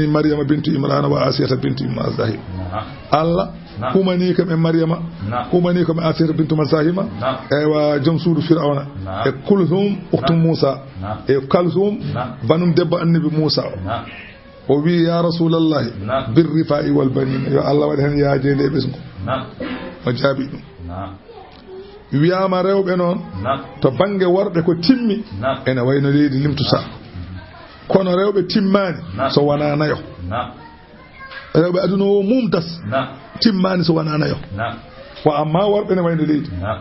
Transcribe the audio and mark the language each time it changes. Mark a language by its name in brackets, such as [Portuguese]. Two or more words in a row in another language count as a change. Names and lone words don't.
[Fula] Maryama bintu Imrana wa Asiyata bintu Mazahim Allah humani kam e Maryama humani kam e Asiyata bintu Mazahima ewa joom suudu Fir'auna e Kulthum ukhtu Musa e Kalthum banum debbo annabi Musa o wi [Arabic] يا رسول الله بالرفاء والبنين [Fula] yo Allah waɗi hen yaajede e ɓesgu o jaabi ɗum wiyama rewɓe noon to banggue worɓe ko timmi ene wayno leydi limtusa kono rewɓe timmani so wona nayo rewɓe aduna o mumtas timmani so wona nayo wa amma worɓe ne wayno leydi